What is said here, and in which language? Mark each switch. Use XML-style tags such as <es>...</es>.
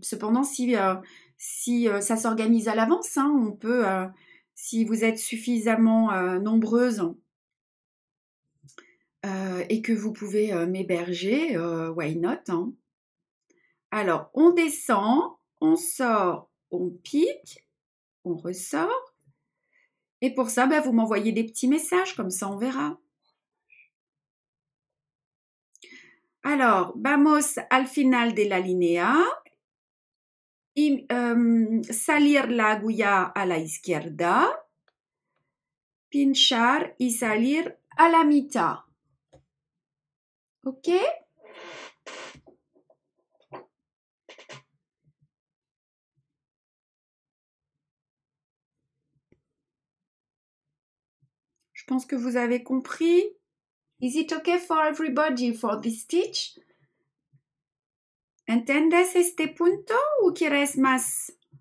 <fr>Cependant, si ça s'organise à l'avance, hein, on peut, si vous êtes suffisamment nombreuses et que vous pouvez m'héberger,</fr> <en>why not,</en> <fr>hein. Alors, on descend, on sort, on pique, on ressort. Et pour ça, vous m'envoyez des petits messages, comme ça on verra. Alors,</fr> <es>vamos al final de la línea. Y, salir la agulla a la izquierda. Pinchar y salir a la mitad. ¿Ok?</es> <fr>Je pense que vous avez compris.</fr> <en>Is it okay for everybody for this stitch?</en> <es>¿Entiendes este punto o quieres más?</es>